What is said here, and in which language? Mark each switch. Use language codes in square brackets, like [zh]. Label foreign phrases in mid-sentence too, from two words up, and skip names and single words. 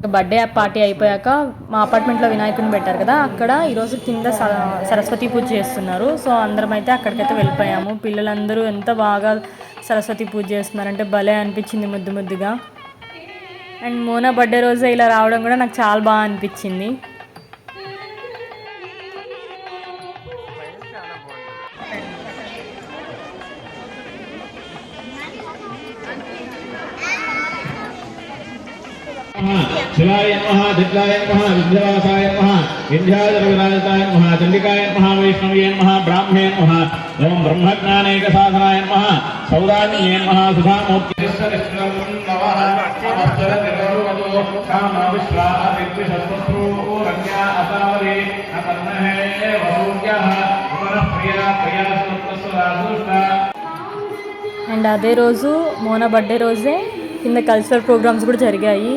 [en] birthday party [te] అయిపోయాక మా అపార్ట్మెంట్లో వినాయకుడిని పెట్టారు కదా, అక్కడ ఈరోజు కింద సరస్వతి పూజ చేస్తున్నారు. సో అందరం అయితే అక్కడికైతే వెళ్ళిపోయాము. పిల్లలందరూ ఎంత బాగా సరస్వతి పూజ చేస్తున్నారంటే భలే అనిపించింది ముద్దు ముద్దుగా. అండ్ మోనా బర్త్డే రోజు ఇలా రావడం కూడా నాకు చాలా బాగా అనిపించింది. [sa] शिवाय नमः दिग्लाय नमः विद्यावासाय नमः विद्याधरविराजताय नमः चंडिकाय नमः वैष्णवे नमः ब्राह्मणे नमः ओम ब्रह्मज्ञानैक साधनाय नमः सौदान्ये नमः सुधामूर्ति [te] అండ్ అదే రోజు మోనా బర్త్డే రోజే కింద [en] cultural programs [te] కూడా జరిగాయి.